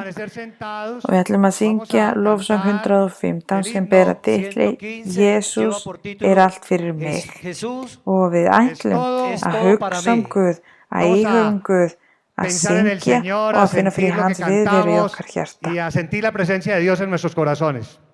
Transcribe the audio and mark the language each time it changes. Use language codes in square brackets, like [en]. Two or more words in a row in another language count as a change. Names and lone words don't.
[is] Og við ætlum að syngja lofsöng 115 sem bera titli Jesús er allt fyrir mig. Og við ætlum að hugsa Guð, að íhuga Guð, að syngja og að finna fyrir hans viðveru í okkar hjarta. [es] Y a sentir la presencia de Dios en nuestros corazones.